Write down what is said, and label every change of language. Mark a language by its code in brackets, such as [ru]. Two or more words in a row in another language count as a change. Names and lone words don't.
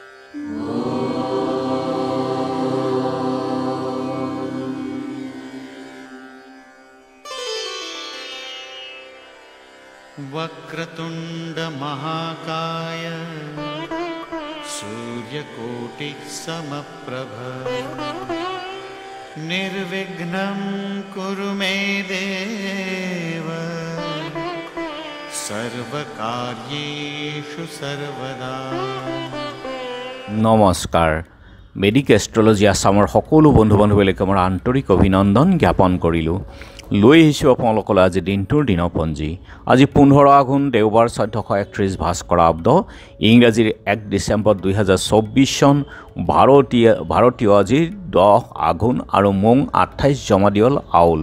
[sa] वक्रतुंड महाकाय सूर्यकोटि समप्रभ निर्विघ्नं कुरु मे देव सर्वकार्येषु सर्वदा। [as] नमस्कार। मेडिक एस्ट्रोलजी आसाমৰ সকলো বন্ধু বান্ধৱীলৈকে মোৰ আন্তৰিক অভিনন্দন জ্ঞাপন কৰিলোঁ। লৈ আহিছোঁ আপোনালোকলৈ আজি দিনটোৰ দিনপঞ্জী। আজি 15 আঘোণ দেওবাৰ 1431 ভাস্কৰাব্দ ইংৰাজীৰ 1 ডিচেম্বৰ 2024 চন ভাৰতীয় আজি 10 আঘোণ আৰু মং 28 জমাদিয়ল আউল।